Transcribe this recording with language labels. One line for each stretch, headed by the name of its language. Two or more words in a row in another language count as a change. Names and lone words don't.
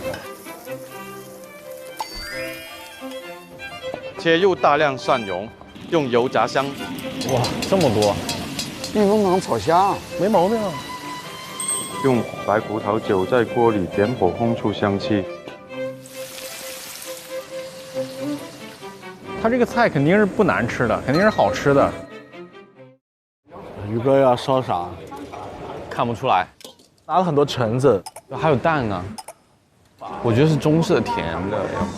Chinese: 切入大量蒜蓉，用油炸香。哇，這麼多！避風港炒蝦，沒毛病啊。用白葡萄酒在鍋裏點火烘出香氣。它這個菜肯定是不難吃的，肯定是好吃的。宇哥要燒啥？看不出來，拿了很多橙子，還有蛋呢。我覺得是中式的甜的，要麼。